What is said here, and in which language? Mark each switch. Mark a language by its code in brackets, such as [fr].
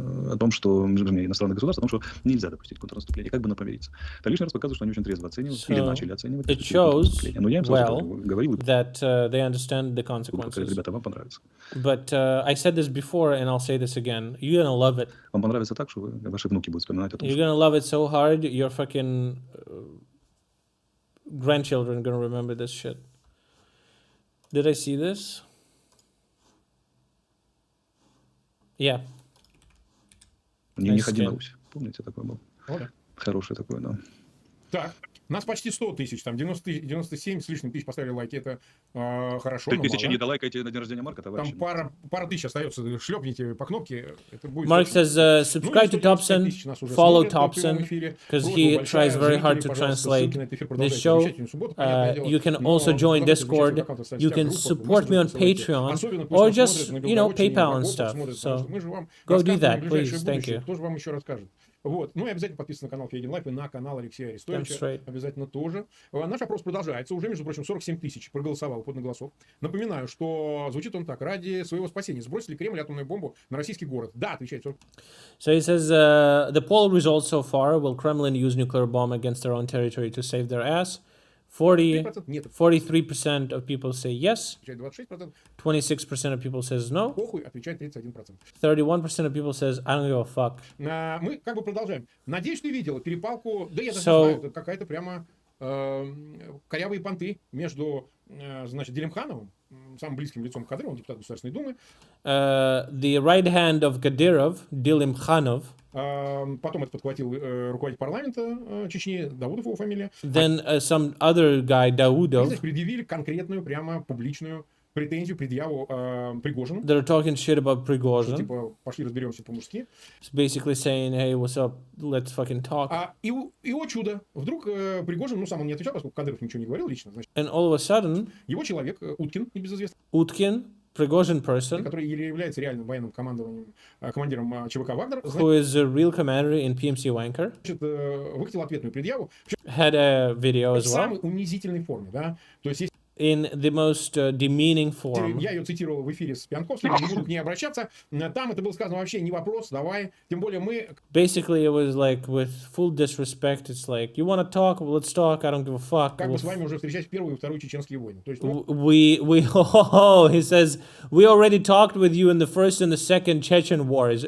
[ru] О том, что иностранных государств, о том, что нельзя допустить контрнаступление, как бы помириться. Лишний раз показывает, что они очень трезво оценивают или начали оценивать. [en] It shows that they understand the consequences. [ru] Ребята, вам понравится. [en] But I said this before, and I'll say this again. You're gonna love it. [ru] Вам понравится так, что ваши внуки будут вспоминать о том, [en] You're gonna love it so hard, your fucking grandchildren gonna remember this shit. Did I see this? Yeah. [ru] Не ходи на Русь. Помните, такой был? Хороший такой, да. Так, нас почти 100 тысяч, там 97 с лишним тысяч поставили лайки, это хорошо. 3000 не долайкаете на день рождения Марка, товарищи. Там пара тысяч остается, шлепните по кнопке. Это будет [en] Mark says, subscribe to Thompson, follow Thompson, because he tries very hard to translate this show. You can also join Discord, you can support me on Patreon, or just, PayPal and stuff. So, go do that, please, thank you. [ru] Тоже вам еще расскажет. Вот. Ну и обязательно подписывайтесь на канал Фейген Лайф и на канал Алексея Арестовича. Обязательно тоже. Наш опрос продолжается. Уже, между прочим, 47 тысяч проголосовало под голосов. Напоминаю, что звучит он так. Ради своего спасения сбросили Кремль атомную бомбу на российский город. Да, отвечает 40. [en] So he says, the poll results so far, will Kremlin use nuclear bomb against their own territory to save their ass? 43% of people say yes. 26% of people says no. 31% of people says I don't give a fuck. [ru] Мы как бы продолжаем. Надеюсь, ты видела перепалку, да я даже знаю, это какая-то прямо корявые понты между, значит, Делимхановым, самым близким лицом Кадырова, депутат Государственной Думы. [en] The right hand of Kadyrov, Delimkhanov. [ru] Потом это подхватил руководитель парламента Чечни, Даудов его фамилия. [en] Then some other guy, Daudov. [ru] Здесь предъявили конкретную, прямо публичную претензию, предъяву Пригожину. [en] They're talking shit about Prigozhin. [ru] Типа, пошли разберемся по-мужски. [en] It's basically saying, hey, what's up, let's fucking talk. [ru] И о чудо, вдруг Пригожин, сам он не отвечал, поскольку Кадыров ничего не говорил лично. Значит, [en] and all of a sudden, [ru] его человек, Уткин, небезызвестный. [en] Уткин, Prigozhin person, [ru] который является реальным военным командиром ЧВК «Вагнер», [en] who is a real commander in PMC Wanker, [ru] выкатил ответную предъяву. [en] Had a video as well. [ru] В самой унизительной форме, да. То есть [en] in the most demeaning form. [ru] Я ее цитировал в эфире с Пьянковским, не буду к ней обращаться. Там это было сказано вообще не вопрос, давай. Тем более мы... [en] Basically, it was like with full disrespect. It's like, you want to talk? Well, let's talk. I don't give a fuck. [ru] Как бы с вами уже встречать в Первую и Вторую чеченские войны. То есть, [en] he says, we already talked with you in the first and the second Chechen wars.